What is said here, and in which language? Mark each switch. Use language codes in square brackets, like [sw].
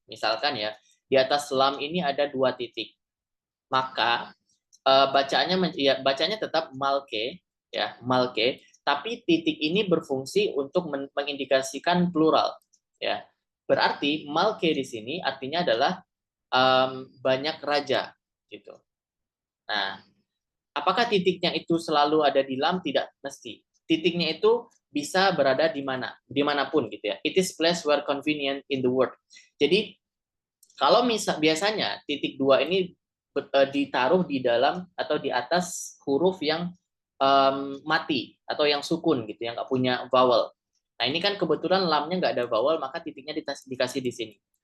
[id] Misalkan ya, di atas lam ini ada dua titik. Maka bacanya tetap malke ya, malke, tapi titik ini berfungsi untuk mengindikasikan plural ya. Berarti malke di sini artinya adalah banyak raja gitu. Nah, apakah titiknya itu selalu ada di lam? Tidak mesti. Titiknya itu bisa berada di mana, dimanapun gitu ya. [en] It is place where convenient in the word. [id] Jadi kalau biasanya titik dua ini ditaruh di dalam atau di atas huruf yang mati atau yang sukun gitu, yang nggak punya vowel. Nah ini kan kebetulan lamnya nggak ada vowel, maka titiknya dikasih di sini.